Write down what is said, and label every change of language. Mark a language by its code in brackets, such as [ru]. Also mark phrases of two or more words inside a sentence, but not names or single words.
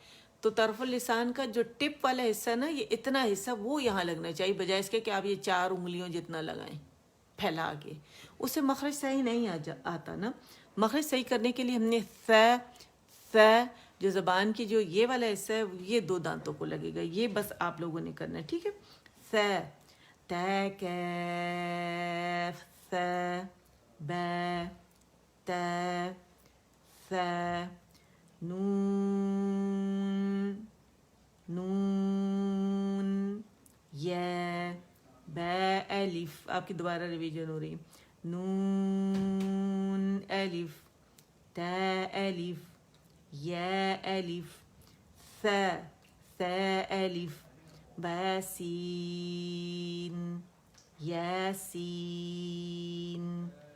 [ur] تو [ar] طرف اللسان [ur] کا جو ٹپ والا حصہ نا، یہ اتنا حصہ وہ یہاں لگنا چاہیے، بجائے اس کے کہ آپ یہ 4 انگلیوں جتنا لگائیں پھیلا کے، اس سے مخرج صحیح نہیں آتا نا. مخرج صحیح کرنے کے لیے ہم نے ث جو زبان کی جو یہ والا حصہ ہے، یہ 2 دانتوں کو لگے گا، یہ بس آپ لوگوں نے کرنا ہے، ٹھیک ہے. [ar] ث تا کاف ثا با تا ثا نون نون یا با الف. [ur] آپ کی دوبارہ ریویژن ہو رہی ہے. [ar] نون الف تا الف یا الف ثا ثا الف با سین یا سین